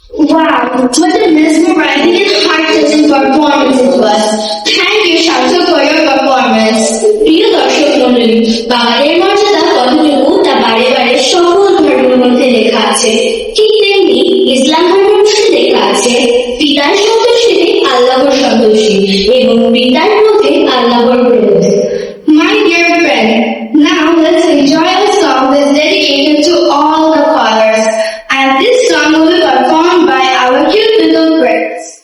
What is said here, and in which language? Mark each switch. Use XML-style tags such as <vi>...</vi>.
<en>Wow, what a mesmerizing and heart-touching performance it was. Thank you, Sarthak, for your performance.</en> <bn>প্রিয় দর্শক মণ্ডলী, বাবাদের মর্যাদা কতটুকু তা বারে বারে সকল ধর্মের মধ্যে লেখা আছে। ঠিক তেমনি ইসলাম ধর্মের মধ্যে লেখা আছে পিতার সন্তোষীতে আল্লাহর সন্তোষী এবং পিতার মধ্যে আল্লাহর ক্রোধ।</bn> <en>My dear friend, now let's enjoy a song that's dedicated to all the fathers, and this song will be performed by our cute little friends.</en>